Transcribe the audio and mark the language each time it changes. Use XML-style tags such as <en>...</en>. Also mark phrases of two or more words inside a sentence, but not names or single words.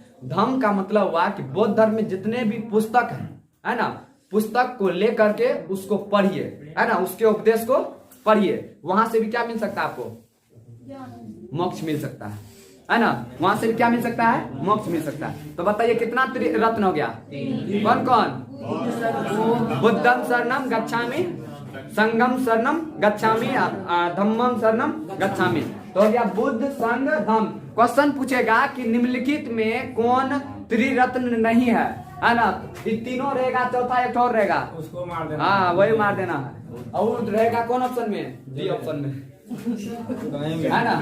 <hi>धम्म का मतलब हुआ कि बौद्ध धर्म में जितने भी पुस्तक है ना, पुस्तक को लेकर के उसको पढ़िए, है ना, उसके उपदेश को पढ़िए। वहां से भी क्या मिल सकता है आपको? मोक्ष मिल सकता है ना। वहां से भी क्या मिल सकता है? मोक्ष मिल सकता है। तो बताइए कितना रत्न हो गया? कौन कौन?</hi> <pi>बुद्धम शरणम गच्छामि, संगम शरणम गच्छामि, धम्मम शरणम गच्छामि।</pi> <hi>तो हो गया बुद्ध, संघ, धम्म। क्वेश्चन पूछेगा कि निम्नलिखित में कौन त्रिरत्न नहीं है ना। ये तीनों रहेगा, चौथा एक और रहेगा, उसको मार देना। हाँ, वही मार देना है। और रहेगा कौन ऑप्शन में? डी ऑप्शन में, है ना।</hi>